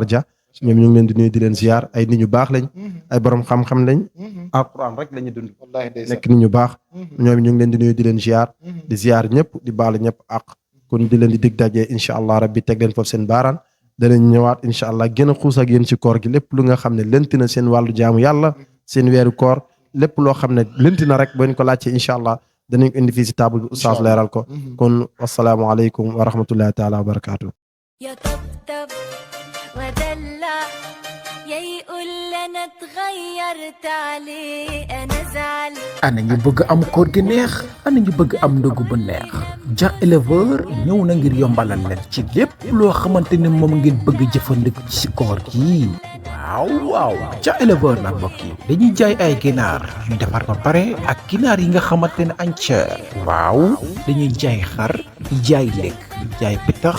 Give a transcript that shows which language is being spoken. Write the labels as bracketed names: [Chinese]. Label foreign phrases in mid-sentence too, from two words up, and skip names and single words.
[Wolof] Dia ñoom ñu ngi leen di nuyu di leen ziar ay nit ñu baax lañ ay borom xam-xam lañ alquran rek la ñu dund nekk nit ñu baax ñoom ñu ngi leen di nuyu di leen ziar di ziar ñëpp di baalu ñëpp ak kon di leen di dig daje [Arabic] إن شاء الله [Wolof] rabbi teg leen foofu seen baaraan danañ ñëwaat [Arabic] إن شاء الله [Wolof] gën a xuus ak yéen ci koor gi lépp lu nga xam ne lënt na seen wàllu jaamu yàlla seen weeru koor lépp loo xam ne lënt na rek boo ko laajtee [Arabic] إن شاء الله [Wolof] danañ ko indi fii si table bi oustaz leeral ko kon [Arabic] والسلام عليكم ورحمة الله تعالى وبركاته. يطبطب ودلع يقول لنا اتغيرت عليه انا زعل [Wolof] ana ñu bëgg am koor gi neex ana ñu bëgg am ndogu bu neex Dia éleveur ñëw na ngir yombalal leen ci lépp loo xamante ni moom ngeen bëgg jëfandiku ci koor gi waaw Dia éleveur nag mbokk yi dañuy jaay ay ginaar yu defar ba pare ak ginaar yi nga xamante ne entier waaw dañuy jaay xar jaay lekk jaay pitax